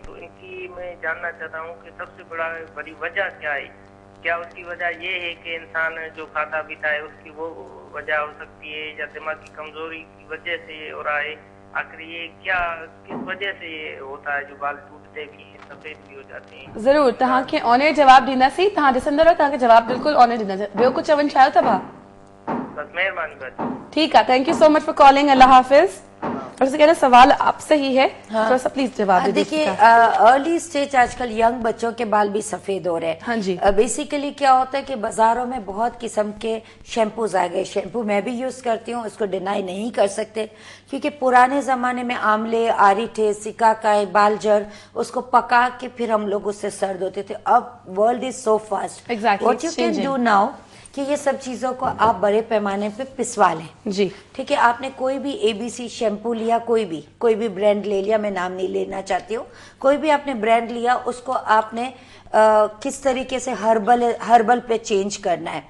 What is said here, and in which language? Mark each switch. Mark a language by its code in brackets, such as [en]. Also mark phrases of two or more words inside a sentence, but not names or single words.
[hi] तो इनकी मैं जानना चाहता हूँ कि सबसे बड़ी वजह क्या है? क्या उसकी वजह ये है कि इंसान जो खाता पीता है उसकी वो वजह हो सकती है, या दिमाग की कमजोरी की वजह से ये हो रहा है? आखिर ये क्या किस वजह से ये होता है जो बाल टूटते भी हैं, सफेद भी हो जाते हैं? [sd] जरूर तव्हांखे ऑनर जवाब ॾींदा सी, तव्हां ॾिसंदव तव्हांखे जवाब बिल्कुल ऑनर ॾींदा। ॿियो कुछ चवण चाहियो था भाउ? [hi] बस मेहरबानी बाजी। ठीक है, [en] thank you so much for calling. अल्लाह हाफिज। [hi] और उससे कहना सवाल आपसे ही है, थोड़ा सा प्लीज जवाब दे देखिए, [en] early stage [hi] आजकल यंग बच्चों के बाल भी सफेद हो रहे हैं। हाँ जी। बेसिकली क्या होता है कि बाजारों में बहुत किस्म के शैम्पूज आ गए। शैम्पू मैं भी यूज करती हूँ, उसको डिनाई नहीं कर सकते, क्योंकि पुराने जमाने में आंवले, आरीठे, सिकाकाई, बालजर, उसको पका के फिर हम लोग उससे सर्द होते थे। [en] अब world is so fast, what you can do now [hi] कि ये सब चीजों को आप बड़े पैमाने पे पिसवा लें। जी ठीक है, आपने कोई भी एबीसी शैम्पू लिया, कोई भी ब्रांड ले लिया, मैं नाम नहीं लेना चाहती हूँ, कोई भी आपने ब्रांड लिया, उसको आपने किस तरीके से हर्बल पे चेंज करना है।